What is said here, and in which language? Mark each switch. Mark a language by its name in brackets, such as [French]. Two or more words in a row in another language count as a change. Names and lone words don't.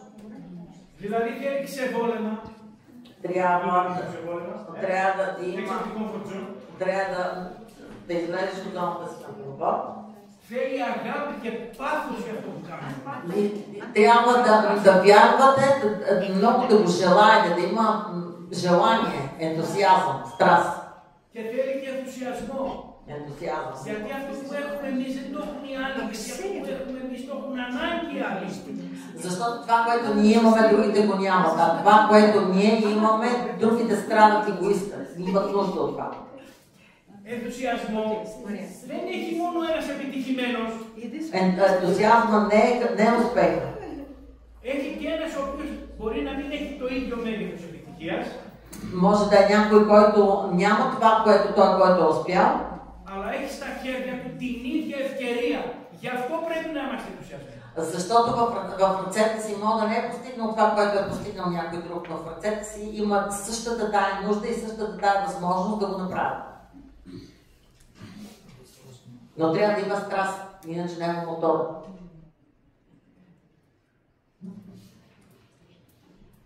[Bulgarian] Трябва да излезеш от зоната си на комфорт. Трябва да вярвате, много да го желаете, да има желание, ентусиазъм, страст. Ентусиазъм. [Greek] Γιατί αυτό που έχουμε εμείς δεν το έχουν οι άλλοι, γιατί αυτό που έχουμε εμείς το έχουν ανάγκη οι άλλοι. [Bulgarian] Защото това, което ние имаме, другите го нямат. А това, което ние имаме, другите страдат и го искат. Имат нужда от това. [Greek] Ενθουσιασμό δεν έχει μόνο ένας επιτυχημένος. [Bulgarian] Ентусиазма не е успех. [Greek] Έχει και ένας ο οποίος μπορεί να μην έχει το ίδιο μέγεθος επιτυχίας. [Bulgarian] Може да е някой, който няма това, което той, който е успял. [Greek] Αλλά έχει στα χέρια του την ίδια ευκαιρία. Γι' αυτό πρέπει να είμαστε ενθουσιασμένοι. [Bulgarian] Защото в ръцете си може да не е постигнал това, което е постигнал някой друг. В ръцете си има същата тая нужда и същата тая възможност да го направи. Но трябва да има страст, иначе няма мотор.